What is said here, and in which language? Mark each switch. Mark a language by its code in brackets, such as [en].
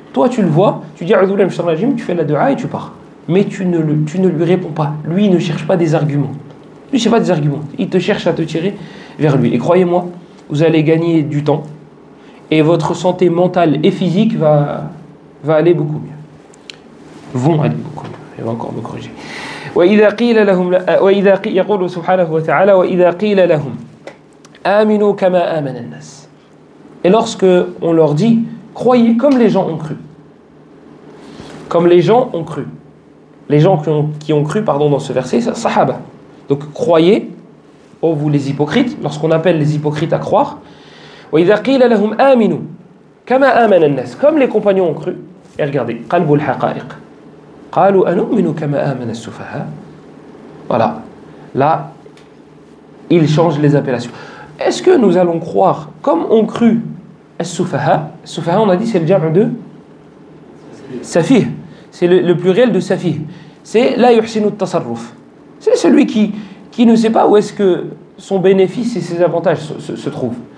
[fr] Toi, tu le vois, tu dis tu fais la dua et tu pars. Mais tu ne lui réponds pas. Lui, il ne cherche pas des arguments. Lui, c'est pas des arguments. Il te cherche à te tirer vers lui. Et croyez-moi, vous allez gagner du temps et votre santé mentale et physique va aller beaucoup mieux. Vont aller beaucoup mieux. Il va encore me corriger. [ar] وإذا قيل لهم يقول سبحانه وتعالى وإذا قيل لهم آمنوا كما آمن الناس. [fr] Et lorsque on leur dit croyez comme les gens ont cru. Comme les gens ont cru. Les gens qui ont cru dans ce verset, c'est sahaba. Donc croyez, oh vous les hypocrites, lorsqu'on appelle les hypocrites à croire. [ar] وإذا قيل لهم آمنوا كما آمن الناس. [fr] Comme les compagnons ont cru. Et regardez, [ar] قلب الحقائق. قالوا أنؤمن كما آمن السفهاء. [fr] Voilà. Là, ils changent les appellations. Est-ce que nous allons croire, comme ont cru as-sufaha, as-sufaha on a dit c'est le jam' de safih, c'est le pluriel de safih, c'est [ar] la yuhsinu tasarruf, [fr] c'est celui qui ne sait pas où est-ce que son bénéfice et ses avantages se trouvent.